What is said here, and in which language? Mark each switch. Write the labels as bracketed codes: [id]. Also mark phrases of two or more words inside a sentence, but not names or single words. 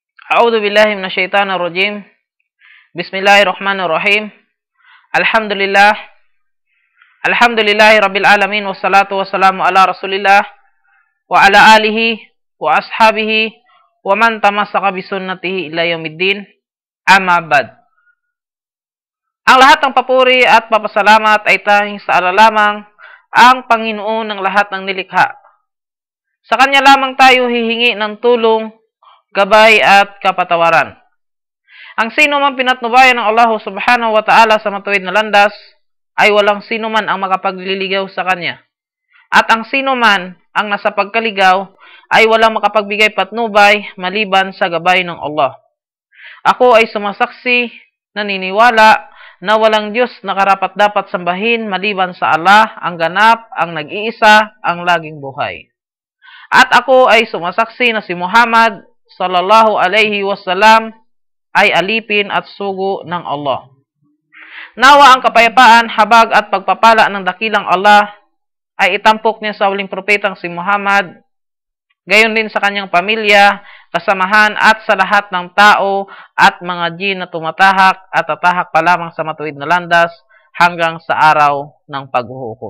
[ar] أعوذ بالله من الشيطان الرجيم. بسم الله الرحمن الرحيم. Alhamdulillah. الحمد لله رب العالمين والصلاة والسلام على رسول الله وعلى آله وأصحابه ومن تمسك بسنته إلى يوم الدين. أما بعد. [tl] Ang lahat ng papuri at papasalamat ay tanging sa Allah lamang, ang Panginoon ng lahat ng nilikha. Sa Kanya lamang tayo hihingi ng tulong, gabay at kapatawaran. Ang sino man pinatnubayan ng Allah [ar] سبحانه وتعالى [tl] sa matuwid na landas, ay walang sino man ang makapagliligaw sa Kanya. At ang sino man ang nasa pagkaligaw, ay walang makapagbigay patnubay maliban sa gabay ng Allah. Ako ay sumasaksi, naniniwala, na walang Diyos na karapat-dapat sambahin maliban sa Allah, ang ganap, ang nag-iisa, ang laging buhay. At ako ay sumasaksi na si Muhammad [ar] صلى الله عليه وسلم [tl] ay alipin at sugo ng Allah. Nawa ang kapayapaan, habag at pagpapala ng dakilang Allah ay itampok niya sa huling propetang si Muhammad, gayon din sa kanyang pamilya, kasamahan at sa lahat ng tao at mga jin na tumatahak at tatahak pa lamang sa matuwid na landas hanggang sa araw ng paghuhukom.